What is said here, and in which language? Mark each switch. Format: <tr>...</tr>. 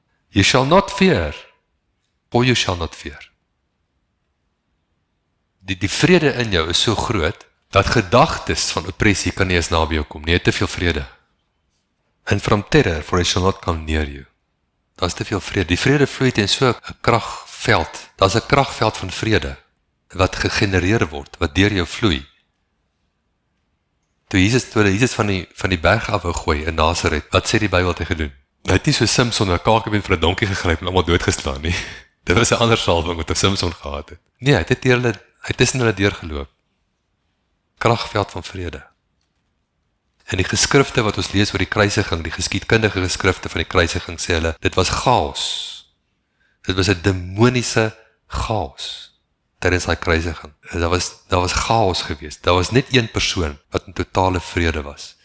<en>You shall not fear, or you shall not fear.</en> <af>Die vrede in jou is so groot, dat gedagtes van oppressie kan nie eens naby jou kom nie, jy het te veel vrede.</af> <en>And from terror, for it shall not come near you.</en> <af>Daar is te veel vrede, die vrede vloei teen so 'n kragveld, daar is 'n kragveld van vrede, wat gegenereer word, wat deur jou vloei. Toe Jesus van die berg af wou gooi in Nazareth, wat sê die Bybel te gedoen? Hy het nie so Samson 'n kakebeen vir 'n donkie gegryp en almal doodgeslaan nie. Dit was 'n ander salwing wat Samson gehad het. Nee, hy het tussen hulle deurgeloop. Kragveld van vrede. En die geskrifte wat ons lees oor die kruisiging, die geskiedkundige geskrifte van die kruisiging, sê hulle, dit was chaos. Dit was 'n demoniese chaos tydens daai kruisiging. Daar was chaos geweest. Daar was net een persoon wat in totale vrede was.</af>